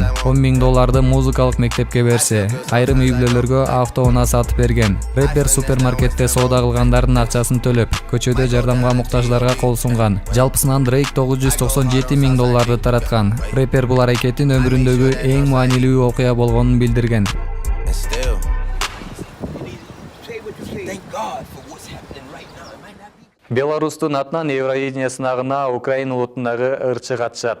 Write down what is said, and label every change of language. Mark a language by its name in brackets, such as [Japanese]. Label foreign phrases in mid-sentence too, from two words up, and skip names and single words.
[Kyrgyz] $10 миң музыкалык мектепке берсе, айрым үй-бүлөлөргө автоунаа сатып берген. Рэпер супермаркетте соода кылгандардын акчасын төлөп, көчөдө жардамга муктаждарга кол сунган. Жалпысынан Дрейк $997 миң тараткан. Рэпер бул аракетин өмүрүндөгү эң маанилүү окуя болгонун билдирген. [English] And still, thank God for what's happening right now. It might not be. [Kyrgyz] Беларустун атынан Евровидение сынагына Украина улутундагы ырчы катышат.